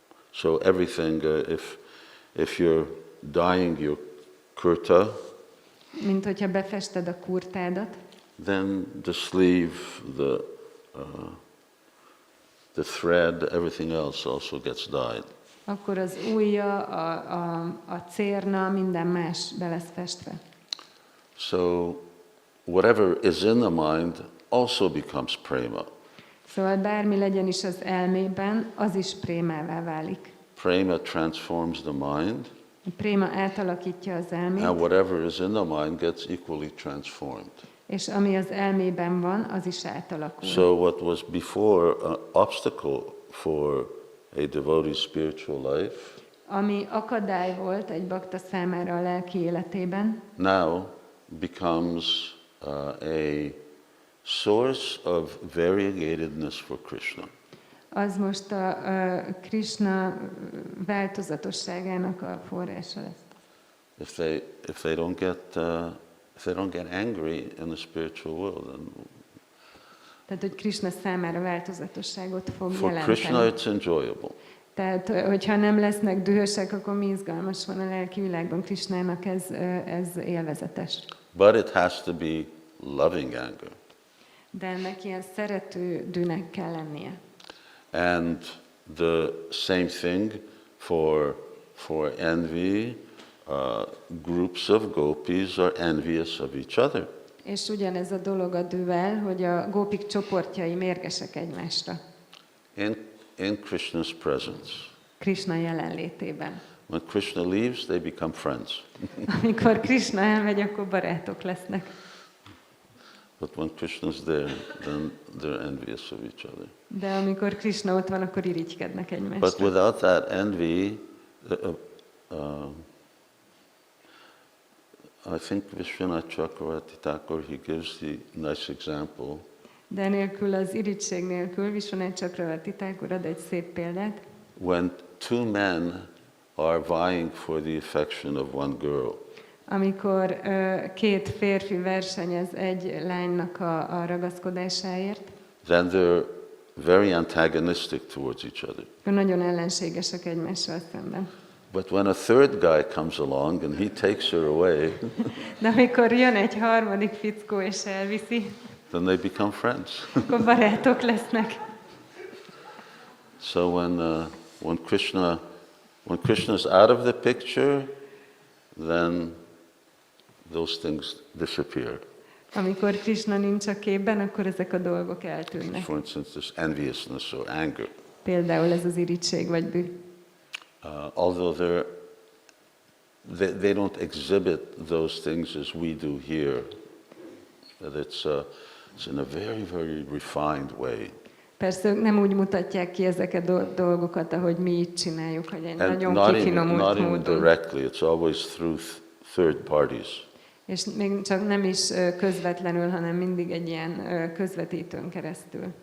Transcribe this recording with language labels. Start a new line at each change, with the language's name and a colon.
English: So everything, if you're dyeing your kurta,
Hungarian: Mint hogyha befested a kurtádat,
English: then the sleeve, the thread, everything else also gets dyed.
Hungarian: akkor az ujja, a cérna, minden más be lesz festve.
English: So whatever is in the mind also becomes prema.
Hungarian: Szóval bármi legyen is az elmében, az is prémává válik.
English: Prema transforms the mind,
Hungarian: A préma átalakítja az elmét,
English: and whatever is in the mind gets equally transformed.
Hungarian: és ami az elmében van, az is átalakul.
English: So what was before an obstacle for a devotee's spiritual life,
Hungarian: Ami akadály volt egy bakta számára a lelki életében,
English: now becomes a source of variegatedness for Krishna.
Hungarian: az most a Krishna változatosságának a forrása lesz.
English: If they don't get angry in the spiritual world, then
Hungarian: Tehát, hogy Krishna számára változatosságot fog
English: for
Hungarian: jelenteni.
English: Krishna it's enjoyable.
Hungarian: Tehát, hogyha nem lesznek dühösek, akkor mi izgalmas van a lelki világban. Krishnának ez élvezetes.
English: But it has to be loving anger.
Hungarian: De ennek ilyen szerető dűnek kell lennie.
English: And the same thing for envy. Groups of gopis are envious of each other.
Hungarian: És ugyanez a dolog a dűvel, hogy a gópik csoportjai mérgesek egymásra.
English: In Krishna's presence.
Hungarian: Krishna jelenlétében.
English: When Krishna leaves, they become friends.
Hungarian: Amikor Krishna elmegy, akkor barátok lesznek.
English: But when Krishna's there, then they're envious of each other.
Hungarian: De amikor Krishna ott van, akkor irigykednek egymásra.
English: But without that envy, I think Vishwanath Thakur, he gives the nice example.
Hungarian: De nélkül, az irigység nélkül, Vishwanath Thakur ad egy szép példát.
English: When two men are vying for the affection of one girl,
Hungarian: amikor két férfi versenyez egy lánynak a ragaszkodásáért,
English: then they're very antagonistic towards each other.
Hungarian: nagyon ellenségesek egymással szemben.
English: But when a third guy comes along and he takes her away,
Hungarian: De amikor jön egy harmadik fickó és elviszi,
English: then they become friends.
Hungarian: akkor barátok lesznek.
English: So when Krishna's out of the picture, then those things disappear.
Hungarian: Amikor Krishna nincs a képben, akkor ezek a dolgok eltűnnek.
English: For instance, this enviousness or anger.
Hungarian: Például ez az irigység vagy düh.
English: Although they don't exhibit those things as we do here. That it's in a very, very refined way.
Hungarian: Persze ők nem úgy mutatják ki ezeket a dolgokat, ahogy mi így csináljuk, hogy egy
English: And
Hungarian: nagyon kifinomult
English: not even
Hungarian: módon.
English: directly, it's always through third parties.
Hungarian: És még csak nem is közvetlenül, hanem mindig egy ilyen közvetítőn keresztül.